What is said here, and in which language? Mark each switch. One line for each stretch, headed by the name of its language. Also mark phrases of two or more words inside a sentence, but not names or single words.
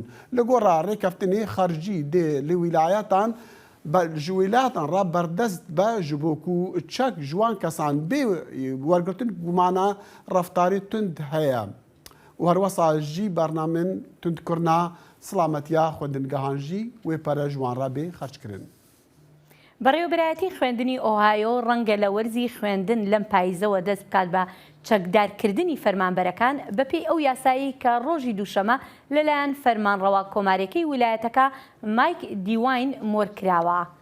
Kurdish: Li gora rêkeftinê xercî dê li wîlayatan ji wîlayatan re berdest be ji bo ku çek ji wan kesan bê wergirtin gumana reftarî tund heye. û herwesa jî bernamên tundkirina silametiya xwendingehan jî wê pere ji wan re bê xerckirin.
Central Kurdish: بەڕێوەبەرایەتی خوێندنی ئۆهایۆ ڕەنگە لە وەرزی خوێندن لەم پاییزەوە دەست بکات بە چەکدارکردنی فەرمانبەرەکان بەپێی ئەو یاسایی کە ڕۆژی دووشەمە لەلایەن فەرمانڕەوا کۆمارەکەی ویلایەتەکە مایک دیواین مۆرکراوە.